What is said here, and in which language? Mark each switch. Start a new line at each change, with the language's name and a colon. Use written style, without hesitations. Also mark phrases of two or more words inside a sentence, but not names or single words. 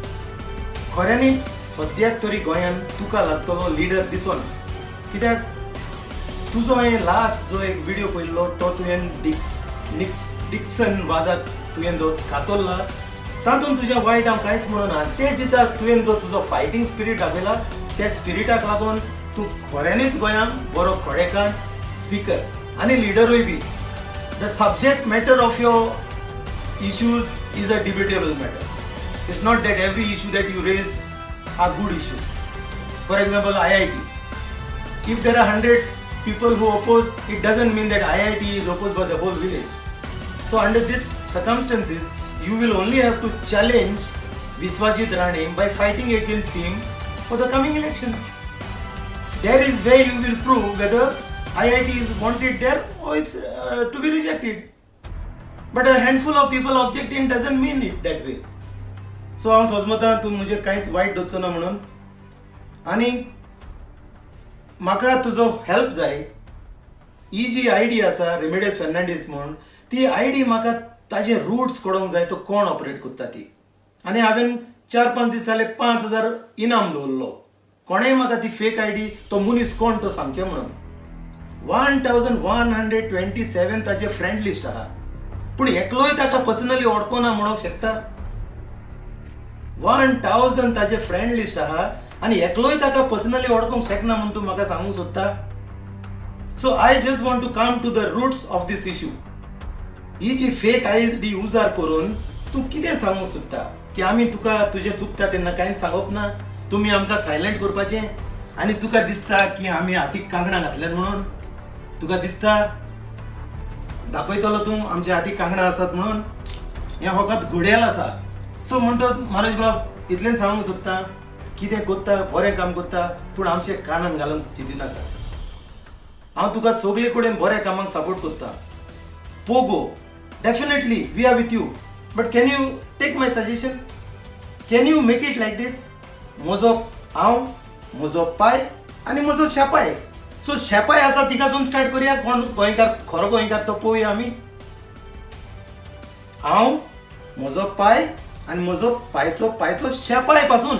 Konkani: खऱ्यांनीच सद्याक तरी गोंयान तुका लागतलो लिडर दिसना, कित्याक तुजो हांवें लास्ट जो एक व्हिडिओ पळयल्लो तो तुवें डिक्सन वाजाक तुवें जो कातरला तातूंत तुज्या वायट हांव कांयच म्हणना. ते दिसाक तुवें जो तुजो
English: fighting spirit
Konkani: दाखयला त्या स्पिरिटाक लागून तूं खऱ्यांनीच गोंयांक बरो खोडेकांड स्पीकर आनी लिडरूय बी.
English: The subject matter of your issues is a debatable matter. It's not that every issue that you raise are good issue. For example IIT, if there are 100 people who oppose, it doesn't mean that IIT is opposed by the whole village. So under these circumstances, you will only have to challenge Viswajit Rane by fighting against him for the coming election. There is where you will prove whether IIT is wanted there or it's to be rejected. But a handful of people objecting doesn't mean it that way.
Konkani: So हांव सोजमतां तूं म्हजेर कांयच वायट धरचो ना म्हणून. आनी म्हाका तुजो हेल्प जाय ही जी आयडी आसा रेमेडियस फेर्नांडीस म्हूण ती आयडी म्हाका ताजे रूट्स कळोंक जाय तो कोण ऑपरेट करता ती. आनी हांवें 4-5 दीस जाले 5,000 इनाम दवरलो. कोणेंय म्हाका ती
English: fake ID
Konkani: तो मनीस कोण तो सांगचें म्हणून. 1127 ताचे
English: friend list
Konkani: आहा, पूण एकलोय ताका पर्सनली ओळखोना म्हणूंक शकता. 1000 ताचे
English: friend list
Konkani: आहा आनी एकलोय ताका पर्सनली ओळखोंक शकना म्हणून तूं म्हाका सांगूंक सोदता.
English: So I just want to come to the roots of this issue.
Konkani: ही जी
English: fake ID
Konkani: उजार करून तूं कितें सांगूंक सोदता की आमी तुका तुजें चुकता तेन्ना कांयच सांगप ना, तुमी आमकां सायलेंट करपाचें, आनी तुका दिसता की आमी हातीक कांकणां घातल्यात म्हणून. तुका दिसता दाखयतलो तूं आमच्या हातीक कांकणां आसात म्हणून. हें फकत घडयाळ आसा. सो म्हणटच मनोज बाब इतलें सांगूंक सोदता कितें कोत्ता बरें काम कोत्ता पूण आमचे कानान घालूंक चिंतिनाका. हांव तुका सगळे कडेन बऱ्या कामाक सपोर्ट कोत्ता.
English: Pogo definitely we are with you, but can you take my suggestion? Can you make it like this?
Konkani: म्हजो हांव, म्हजो पाय आनी म्हजो शेपाय. सो शेपाय आसा तिकासून स्टार्ट करुया. कोण गोंयकार खरो गोंयकार तो पळोवया आमी. हांव, म्हजो पाय आनी म्हजो पायचो शेपाय पासून.